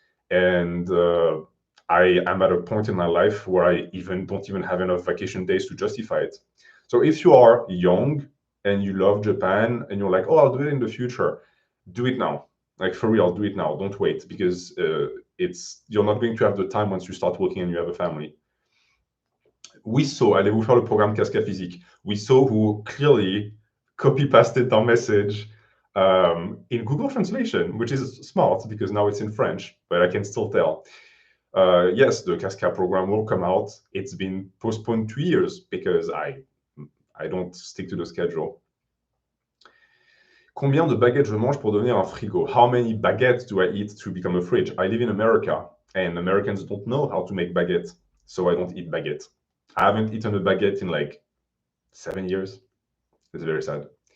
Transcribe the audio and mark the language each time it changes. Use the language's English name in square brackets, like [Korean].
[English] And I am at a point in my life where I don't even have enough vacation days to justify it. So if you are young and you love Japan and you're like, oh, I'll do it in the future, do it now. Like for real, do it now. Don't wait, because you're not going to have the time once you start working and you have a family. We saw, [French] allez vous faire le programme Casca Physique. [English] We saw who clearly copy-pasted our message in Google Translation, which is smart because now it's in French, but I can still tell. Yes, the Casca program will come out. It's been postponed 2 years because I don't stick to the schedule. [French] Combien de baguettes je mange pour devenir un frigo? [English] How many baguettes do I eat to become a fridge? I live in America, and Americans don't know how to make baguettes, so I don't eat baguettes. I haven't eaten a baguette in like 7 years. It's very sad.